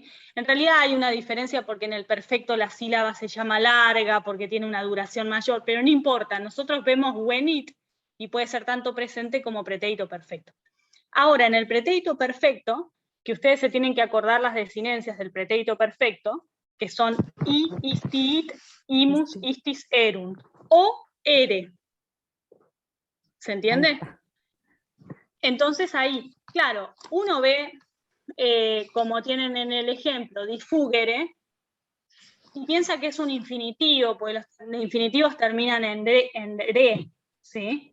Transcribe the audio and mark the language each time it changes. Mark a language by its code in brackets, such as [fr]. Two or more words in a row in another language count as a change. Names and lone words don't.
[es] En realidad hay una diferencia porque en el perfecto la sílaba se llama larga, porque tiene una duración mayor, pero no importa, nosotros vemos wenit y puede ser tanto presente como pretérito perfecto. Ahora, en el pretérito perfecto, que ustedes se tienen que acordar las desinencias del pretérito perfecto, que son i, [la] istit, imus, istis, erunt, [es] o ere. ¿Se entiende? Entonces ahí, claro, uno ve, como tienen en el ejemplo, difugere, y piensa que es un infinitivo, porque los infinitivos terminan en re, ¿sí?